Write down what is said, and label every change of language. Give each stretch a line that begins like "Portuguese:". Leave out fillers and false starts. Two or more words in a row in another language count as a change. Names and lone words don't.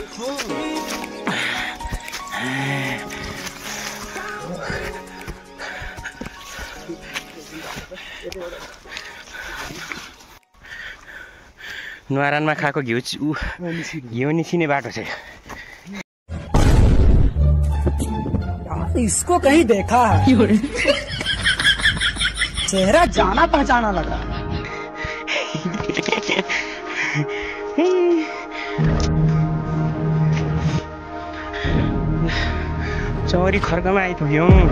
Nepali: न्वारानमा खाएको घिउ निस्किने बाटो छ।
Hindi: इसको कहीं देखा है, चेहरा जाना पहचाना लगा।
Nepali: चौरी खर्कमा आइपुग्यौँ।